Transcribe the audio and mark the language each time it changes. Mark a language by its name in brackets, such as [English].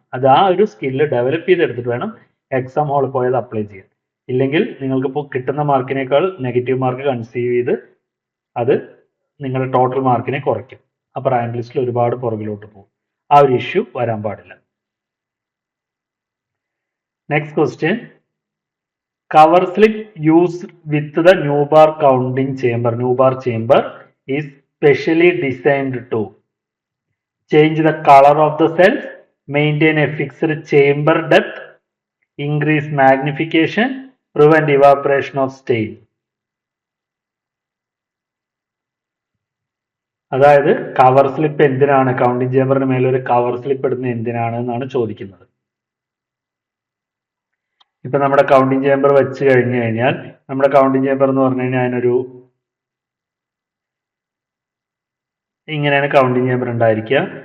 [Malayalam] അത് ആ ഒരു സ്കില്ല് ഡെവലപ്പ് ചെയ്തെടുത്തിട്ട് വേണം എക്സാം ഹാളിൽ പോയത് അപ്ലൈ ചെയ്യാൻ. ഇല്ലെങ്കിൽ നിങ്ങൾക്ക് ഇപ്പോൾ കിട്ടുന്ന മാർക്കിനേക്കാൾ നെഗറ്റീവ് മാർക്ക് കൺസീവ് ചെയ്ത് അത് നിങ്ങളുടെ ടോട്ടൽ മാർക്കിനെ കുറയ്ക്കും. അപ്പോൾ റാങ്ക് ലിസ്റ്റിൽ ഒരുപാട് പുറകിലോട്ട് പോകും. ആ ഒരു ഇഷ്യൂ വരാൻ പാടില്ല. [English] Next question, cover slip used with the Newbar counting chamber. Newbar chamber is specially designed to change the color of the cells, maintain a fixed chamber depth, increase magnification, prevent evaporation of stain. [Malayalam] അതായത് cover slip എന്തിനാണ്, counting ചേമ്പറിന് മേലെ ഒരു cover slip ഇടുന്നത് എന്തിനാണ് എന്നാണ് ചോദിക്കുന്നത്. ഇപ്പൊ നമ്മുടെ കൗണ്ടിങ് ചേമ്പർ വെച്ച് കഴിഞ്ഞു കഴിഞ്ഞാൽ, നമ്മുടെ കൗണ്ടിങ് ചേമ്പർ എന്ന് പറഞ്ഞു കഴിഞ്ഞാൽ അതിനൊരു ഇങ്ങനെയാണ് കൗണ്ടിങ് ചേമ്പർ ഉണ്ടായിരിക്കുക.